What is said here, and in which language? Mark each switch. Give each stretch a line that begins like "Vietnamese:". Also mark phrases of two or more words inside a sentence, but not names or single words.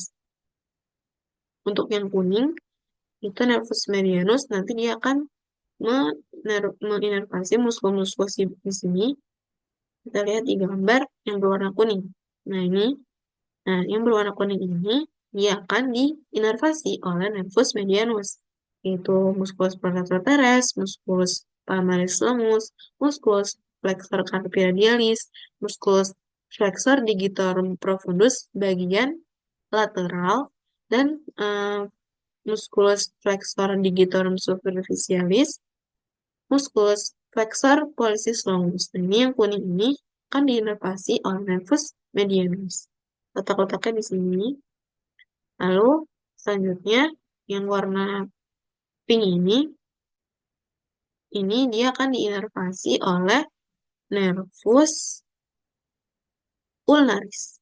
Indonesian: Untuk yang kuning, itu nervus medianus, nanti dia akan menginervasi muskulus di sini. Kita lihat di gambar yang berwarna kuning. Nah, yang berwarna kuning ini dia akan diinervasi oleh nervus medianus, yaitu musculus prolapsor teres, musculus palmaris lemus, musculus flexor carpi radialis, musculus flexor digitorum profundus bagian lateral, dan musculus flexor digitorum superficialis, musculus flexor pollicis longus. Nah, ini yang kuning ini akan diinervasi oleh nervus medianus. Letak-letaknya di sini. Lalu selanjutnya yang warna pink ini dia akan diinervasi oleh nervus ulnaris.